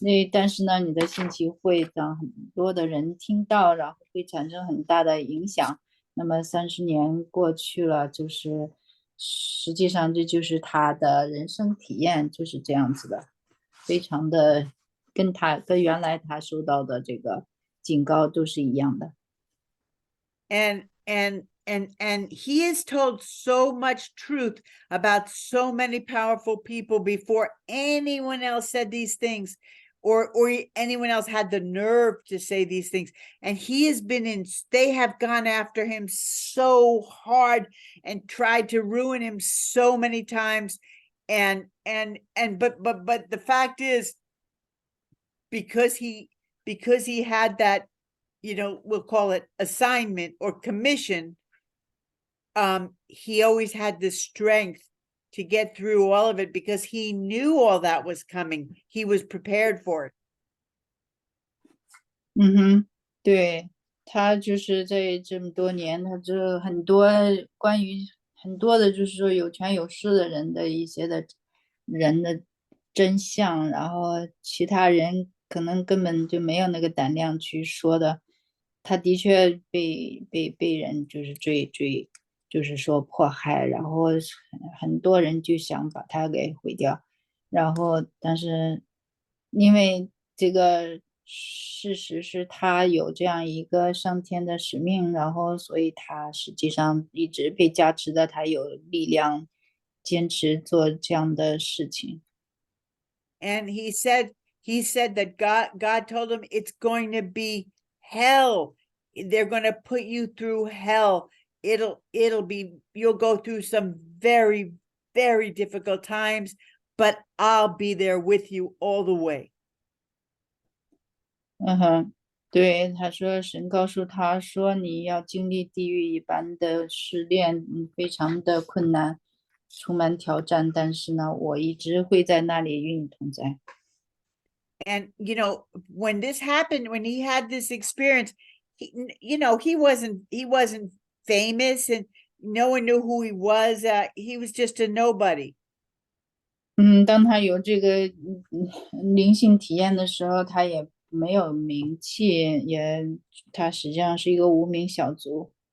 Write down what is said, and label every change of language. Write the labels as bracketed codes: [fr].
[zh] 但是呢，你的信息会让很多的人听到，然后会产生很大的影响。那么30年过去了，就是实际上这就是他的人生体验，就是这样子的。非常的跟原来他受到的这个警告都是一样的。 [en] And he has told so much truth about so many powerful people before anyone else said these things, or anyone else had the nerve to say these things. And he has they have gone after him so hard and tried to ruin him so many times. But the fact is, because he had that, we'll call it assignment or commission, he always had the strength to get through all of it because he knew all that was coming. He was prepared for it. [zh] 对，他就是在这么多年，他这很多关于很多的，就是说有权有势的人的一些的人的真相，然后其他人可能根本就没有那个胆量去说的，他的确被人就是追，就是说迫害，然后很多人就想把他给毁掉，然后但是因为这个事实是他有这样一个上天的使命，然后所以他实际上一直被加持的，他有力量坚持做这样的事情。 [en] And he said that God told him it's going to be hell. They're going to put you through hell. You'll go through some very, very difficult times, but I'll be there with you all the way. [zh] 对，他说神告诉他说你要经历地狱一般的试炼，非常的困难，充满挑战，但是呢，我一直会在那里与你同在。 [en] And when this happened, when he had this experience, he wasn't famous and no one knew who he was. He was just a nobody. [zh] 当他有这个灵性体验的时候，他也没有名气，他实际上是一个无名小卒。